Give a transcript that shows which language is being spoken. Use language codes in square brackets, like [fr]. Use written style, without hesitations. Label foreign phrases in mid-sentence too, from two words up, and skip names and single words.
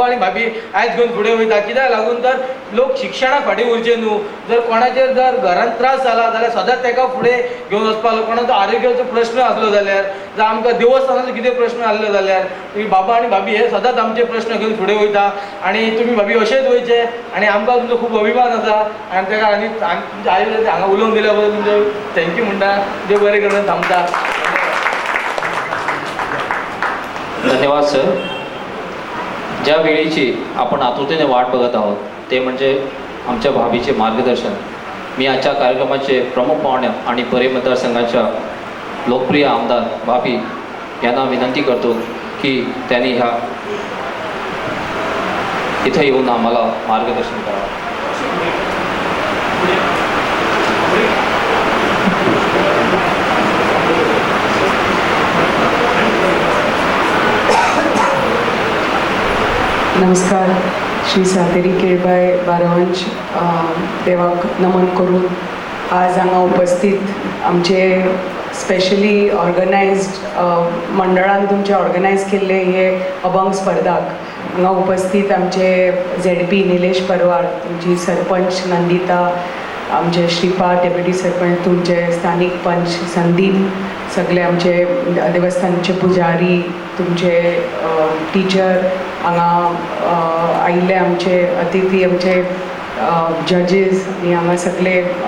[kok] आनी भाभी आयज घेवन फुडें वयता कित्याक लागून तर लोक शिक्षणाक फाटीं उरचे न्हू जर कोणाचेर जर घरांत त्रास जाला जाल्यार सदांच ताका फुडें घेवन वचपाक लागून कोणाचो आरोग्याचो प्रश्न आसलो जाल्यार जावं आमकां देवस्थानाचो कितें प्रश्न आसलो जाल्यार तुमी बाबा आनी भाभी हे सदांच आमचे प्रश्न घेवन फुडें वयता आनी तुमी भाभी अशेंच वयचे आनी आमकां तुमचो खूब अभिमान आसा आनी ताका आनी तुमच्या आई हांगा उलोवंक दिल्या बद्दल तुमचो थँक्यू म्हणटा देव बरें करून थांबता [mr] धन्यवाद सर. ज्या वेळेची आपण आतुरतेने वाट बघत आहोत ते म्हणजे आमच्या भाभीचे मार्गदर्शन. मी आजच्या कार्यक्रमाचे प्रमुख पाहुणे आणि परे मतदारसंघाच्या लोकप्रिय आमदार भाभी यांना विनंती करतो की त्यांनी ह्या इथं येऊन आम्हाला मार्गदर्शन करावं. [kok] नमस्कार. श्री सातेरी केळबाय बारावंश देवाक नमन करून आज हांगा उपस्थित आमचे [en] specially organized [kok] मंडळान तुमचे ऑर्गनायज केल्ले हे अभंग स्पर्धाक हांगा उपस्थित आमचे ZP निलेश परवार, तुमची सरपंच नंदिता, आमचे श्रीपाद डेप्युटी सरपंच, तुमचे स्थानिक पंच संदीप, सगळे आमचे देवस्थानचे पुजारी, तुमचे टीचर, हांगा आयिल्ले आमचे अतिथी, आमचे जजीस आनी हांगा सगळे